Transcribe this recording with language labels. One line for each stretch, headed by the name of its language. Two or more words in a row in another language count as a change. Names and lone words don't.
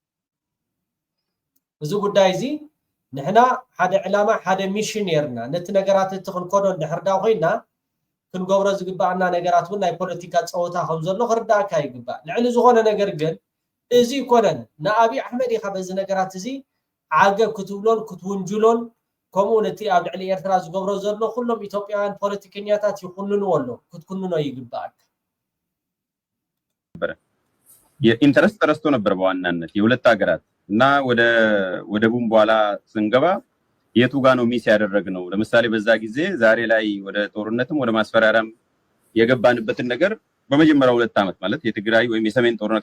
Tigrinya: እዚ ጉዳይ እዚ ንሕና ሓደ ዕላማ ሓደ ሚሽን ነርና ነቲ ነገራት እቲ ክንኮዶ እንድሕርዳ ኮይና ክንገብሮ ዝግባአና ነገራት እውን ናይ ፖለቲካ ፀወታ ከም ዘሎ ክርዳእካ ይግባእ ልዕሊ ዝኾነ ነገር ግን እዚ ይኮነን ንአብይ አሕመድ ኢኻ በዚ ነገራት እዚ ዓገብ ክትብሎን ክትውንጅሎን ከምኡ ነቲ ኣብ ልዕሊ ኤርትራ ዝገብሮ ዘሎ ኩሎም ኢትዮጵያውያን ፖለቲከኛታት ይኹንንዎ ኣሎ ክትኩንኖ ይግባአክ
Amharic: የኢንተረስት ተረስቶ ነበር በዋናነት የሁለት ሀገራት እና ወደ ቡም በኋላ ስንገባ የቱ ጋር ነው ሚስ ያደረግነው ለምሳሌ በዛ ጊዜ ዛሬ ላይ ወደ ጦርነትም ወደ ማስፈራራም የገባንበትን ነገር በመጀመሪያው 2 ዓመት ማለት የትግራይ ወይም የሰሜን ጦርነት